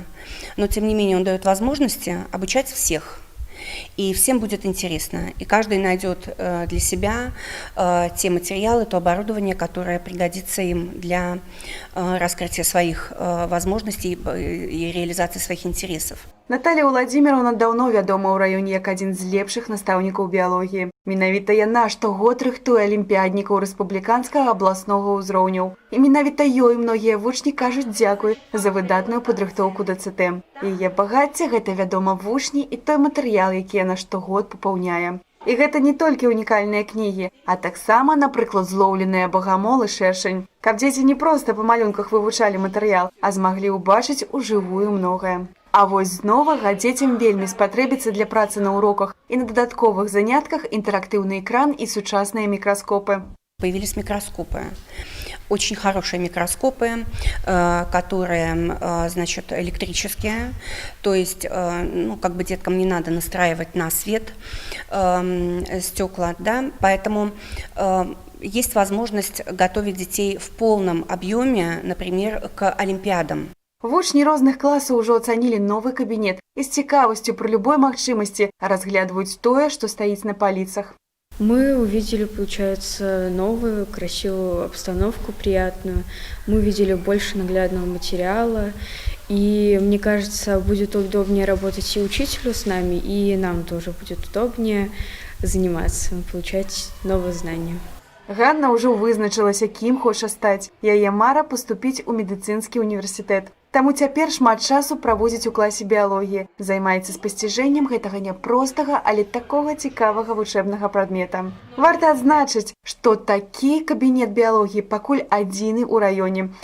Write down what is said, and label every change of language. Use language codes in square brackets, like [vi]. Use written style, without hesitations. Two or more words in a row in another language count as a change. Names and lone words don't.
[ru] Но, тем не менее, он дает возможности обучать всех. И всем будет интересно, и каждый найдет для себя те материалы, то оборудование, которое пригодится им для раскрытия своих возможностей и реализации своих интересов. [be] Наталія Владзіміровна даўно вядома ў раёне як адзін з лепшых настаўнікаў біялогіі. Менавіта яна штогод рыхтуе алімпіяднікаў рэспубліканскага абласнога ўзроўняў. І менавіта ёй многія вучні кажуць дзякуй за выдатную падрыхтоўку да ЦТ. Яе багацце гэта, вядома, вучні і той матэрыял, які яна штогод папаўняе. І гэта не толькі унікальныя кнігі, а таксама, напрыклад, злоўленыя багамол і шэршань. Каб дзеці не проста па малюнках вывучалі матэрыял, а змаглі ўбачыць ужывую многае. А вось з новага дзецям вельмі спатрэбіцца для працы на уроках і на дадатковых занятках інтэрактыўны экран і сучасныя мікраскопы. [ru] Появились микроскопы. Очень хорошие микроскопы, которые, значит, электрические, то есть, как бы деткам не надо настраивать на свет стекла, да, поэтому есть возможность готовить детей в полном объеме, например, к олимпиадам. [be] Вучні розных класаў ужо ацанілі новы кабінет і з цікавасцю пры любой магчымасці разглядваюць тое, што стаіць на паліцах. [ru] Мы увидели, получается, новую, красивую обстановку, приятную. Мы увидели больше наглядного материала. И, мне кажется, будет удобнее работать и учителю с нами, и нам тоже будет удобнее заниматься, получать новые знания. [be] Ганна ўжо вызначылася, кім хоча стаць. Яе мара паступіць у медыцынскі універсітэт. Таму цяпер шмат часу праводзіць у класе біялогіі. Займаецца спасціжэннем гэтага няпростага, але такога цікавага вучэбнага прадмета. Варта адзначыць, што такі кабінет біялогіі пакуль адзіны ў раёне.